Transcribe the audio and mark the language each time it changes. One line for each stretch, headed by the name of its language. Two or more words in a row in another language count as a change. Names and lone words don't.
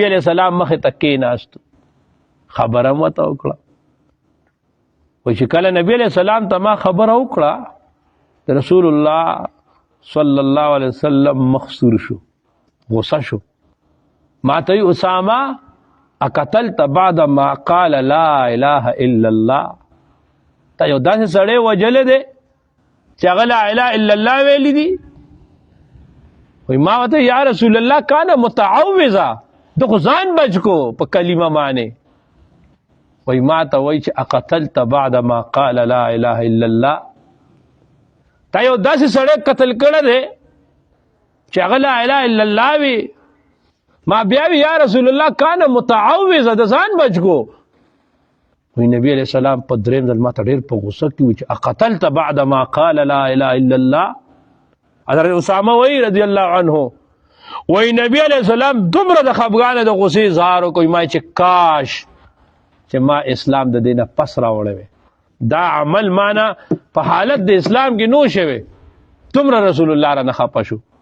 Arabic: علیہ السلام
Pashto: مخه تکې ناست خبره مته وکړه و چې کله نبی
Arabic: علیہ السلام
Pashto: ته ما خبره وکړه
Arabic: رسول الله صلی الله علیه وسلم
Pashto: مخسور شو غصه شو ما ته اسامه
Arabic: اقتلت بعد ما قال لا اله الا الله
Pashto: تا یو داسې سړی وجلې دی چې هغه
Arabic: لا اله الا الله
Pashto: ویلی دي. وای ما ورته
Arabic: یا رسول الله کان متعوذا
Pashto: د خو ځان بچ کو په کلمه باندې وای ما ته وای چې
Arabic: اقتلت بعد ما قال لا اله الا الله،
Pashto: تا یو داسې سړی قتل کړی دی چې هغه
Arabic: لا اله الا الله
Pashto: وي. ما بیا وی
Arabic: یا رسول الله کان متعوذ،
Pashto: د ځان بچ کو. وی نبی
Arabic: علیہ السلام
Pashto: په دریم ځل ما ته ډېر په غوسه کې و چې
Arabic: اقتلت بعد ما قال لا اله الا الله.
Pashto: حضرت اسامه وی
Arabic: رضی الله عنه
Pashto: وی نبی
Arabic: علیہ السلام
Pashto: دومره د خفګانه د غصې اظهار وکړ، ما چې کاش چې ما اسلام د دینه پس راوړی وی، دا عمل مانا په حالت د اسلام کې نو شوی، دومره رسول الله را نه خفه شو.